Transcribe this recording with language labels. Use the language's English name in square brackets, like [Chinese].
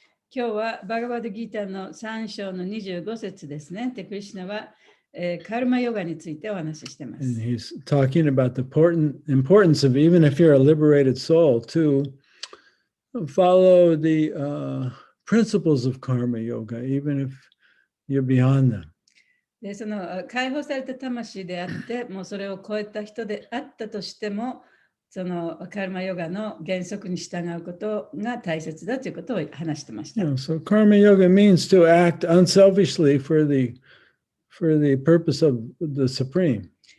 [Japanese] 今日はバガバッドギーターの3章の25節ですね。で、クリシュナは、カルマヨガについてお話ししています。 [English] And he's talking about the importance of, even if you're a liberated soul, to follow the principles of karma yoga, even if you're beyond them. [Japanese] で、その解放された魂であって、もうそれを超えた人であったとしても、そのカルマヨガの原則に従うことが大切だということを話してました。 [English] So karma yoga means to act unselfishly for the purpose of the supreme.